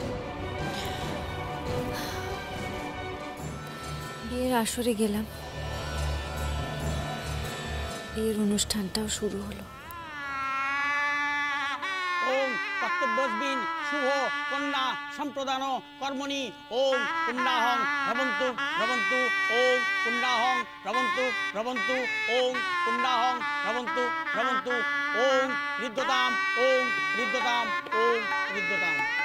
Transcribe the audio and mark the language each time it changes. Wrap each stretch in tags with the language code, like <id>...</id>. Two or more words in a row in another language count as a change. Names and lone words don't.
<bn>বিয়ের আসরে গেলাম, বিয়ের অনুষ্ঠানটাও শুরু হলো।</bn> <sa>ওম কর্তব্যস্মিন শুভ কন্যা সম্প্রদান কর্মণি ওম পুণ্যাহং ভবন্তু ভবন্তু ওম পুণ্যাহং ভবন্তু ভবন্তু ওম পুণ্যাহং ভবন্তু ভবন্তু ওম ঋদ্ধতাম ওম ঋদ্ধতাম ওম ঋদ্ধতাম।</sa>